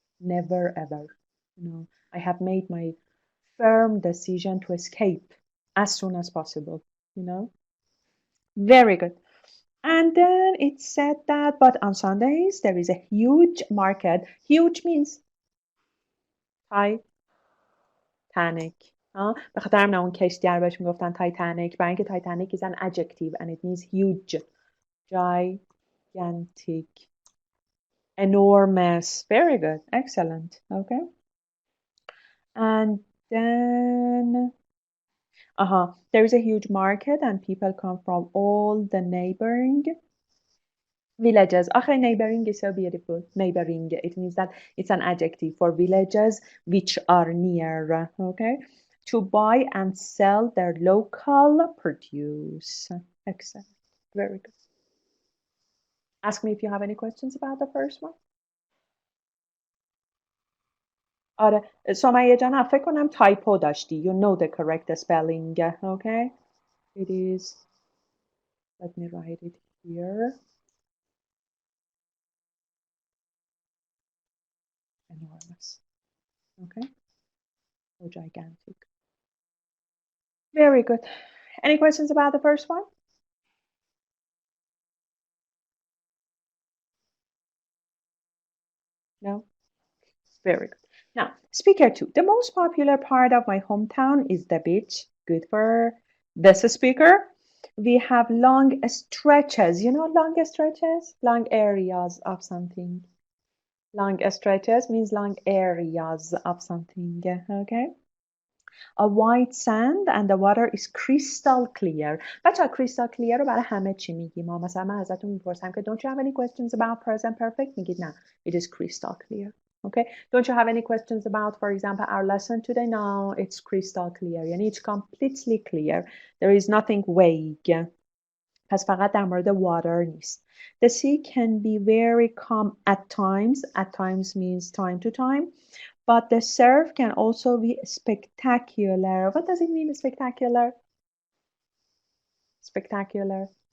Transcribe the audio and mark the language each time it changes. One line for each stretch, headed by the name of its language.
English: Never ever. I have made my firm decision to escape as soon as possible. Very good. And then it said that, but on Sundays there is a huge market. Huge means Titanic.
Persian: به خاطر همین اون کشتی رو بهش میگفتن تایتانیک، برای اینکه تایتانیک
English: is an adjective and it means huge, gigantic, enormous. Very good. Excellent. Okay. And then there is a huge market and people come from all the neighboring villages. Okay, neighboring is so beautiful. Neighboring, it means that it's an adjective for villages which are near. Okay, to buy and sell their local produce. Excellent. Very good. Ask me if you have any questions about the first one.
Persian: آره سمیه جان فکر کنم تایپو داشتی.
English: You know the correct spelling. Okay, it is. Let me write it here. Enormous. Okay, or gigantic. Very good. Any questions about the first one? No? Very good. Now, speaker two. The most popular part of my hometown is the beach. Good for this speaker. We have long stretches. You know long stretches? Long areas of something. Long stretches means long areas of something. Okay? A white sand and the water is crystal clear.
Persian: بچه crystal clear رو برای همه چی میگیم؟ مثلا من ازتون میپرسم که
English: don't you have any questions about present perfect؟
Persian: میگید نه.
English: It is crystal clear. Okay. Don't you have any questions about, for example, our lesson today? No, it's crystal clear.
Persian: یعنی
English: it's completely clear. There is nothing vague.
Persian: پس فقط در مورد water نیست.
English: The sea can be very calm at times. At times means time to time. But the surf can also be spectacular. What does it mean, spectacular? Spectacular.